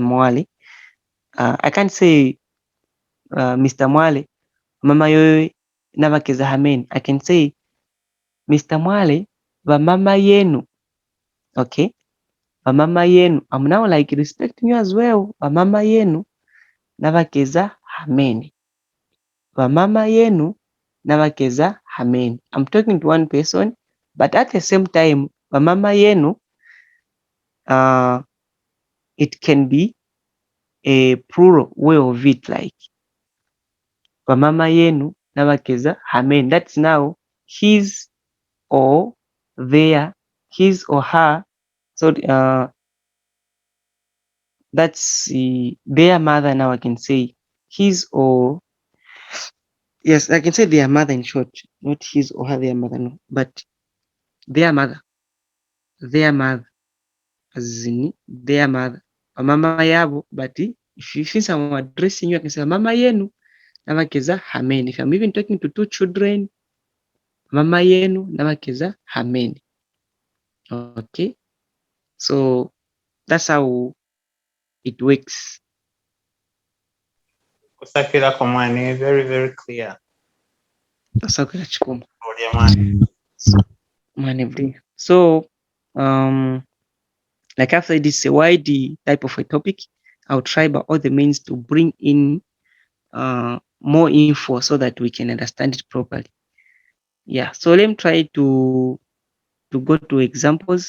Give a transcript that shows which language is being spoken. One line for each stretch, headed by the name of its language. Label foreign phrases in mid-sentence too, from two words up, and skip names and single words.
English: Mwale. I can't say Mr.
Luvale: Mwale, Mama Yove Navakeza Hamene.
English: I can say Mr.
Luvale: Mwale, Vamama Yenu. Okay? Vamama Yenu.
English: I'm now like respecting you as well.
Luvale: Vamama Yenu. n'abakeza hamene. Vamama yenu n'abakeza hamene.
English: I'm talking to one person, but at the same time,
Luvale: vamama yenu,
English: it can be a plural way of it, like
Luvale: vamama yenu n'abakeza hamene.
English: That's now his or their, his or her. So that's their mother. Now I can say his or, yes, I can say their mother in short, not his or her, their mother, no, but their mother, as in their mother,
Luvale: mama yabo.
English: But if I'm addressing you, I can say
Luvale: mama yenu n'abakeza hamene.
English: If I'm even talking to two children,
Luvale: mama yenu n'abakeza hamene.
English: Okay, so that's how it works.
Luvale: Kusakira kwa mwani,
English: very, very clear.
Luvale: Kusakira chikuma. Olia mwani.
English: So, like after this a wide type of a topic, I'll try by all the means to bring in more info so that we can understand it properly. Yeah, so let me try to go to examples.